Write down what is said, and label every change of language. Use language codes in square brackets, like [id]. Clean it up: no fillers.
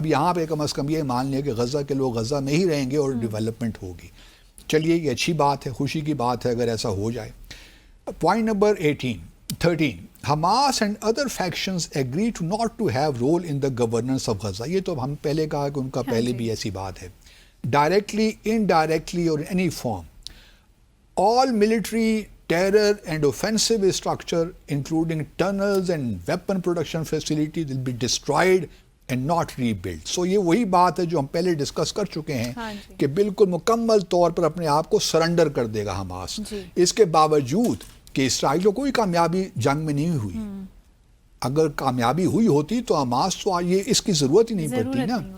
[ur] اب یہاں پہ کم از کم یہ مان لیا کہ غزہ کے لوگ غزہ میں ہی رہیں گے اور ڈیولپمنٹ ہوگی. چلیے یہ اچھی بات ہے, خوشی کی بات ہے اگر ایسا ہو جائے. Point number 13 Hamas [en] And other factions agree to not to have role in the governance of Gaza. [ur] یہ تو ہم پہلے کہا کہ ان کا پہلے بھی ایسی بات ہے. [en] Directly, indirectly اور any form all military terror and offensive structure including tunnels and weapon production facilities will be destroyed and not rebuilt. [ur] So یہ وہی بات ہے جو ہم پہلے ڈسکس کر چکے ہیں کہ بالکل مکمل طور پر اپنے آپ کو سرنڈر کر دے گا حماس. اس کے باوجود کہ اسرائیل کو کوئی کامیابی جنگ میں نہیں ہوئی. اگر کامیابی ہوئی ہوتی تو حماس تو یہ اس کی ضرورت ہی نہیں پڑتی نا.